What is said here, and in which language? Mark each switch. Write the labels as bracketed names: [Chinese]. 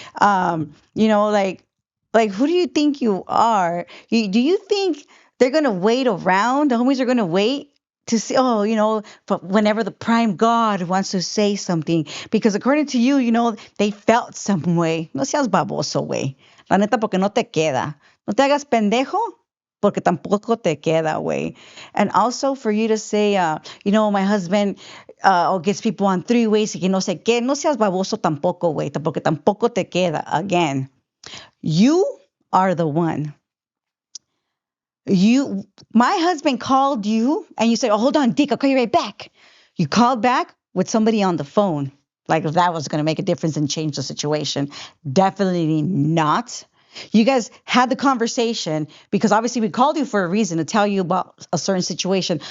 [English] You know, like who do you think you are? Do you think they're gonna wait around? The homies are gonna wait to see, oh, but whenever the prime god wants to say something, because according to you, they felt some way. [Spanish] No seas baboso, güey. La neta, porque no te queda. No te hagas pendejo, porque tampoco te queda, güey. [English] And also for you to say, my husband gets people on three ways, [Spanish] y que no sé qué. No seas baboso tampoco, güey, porque tampoco te queda. [English] Again, you are the one. My husband called you and you said, oh, hold on, Dick, I'll call you right back. You called back with somebody on the phone. Like if that was going to make a difference and change the situation. Definitely not. You guys had the conversation because obviously we called you for a reason to tell you about a certain situation.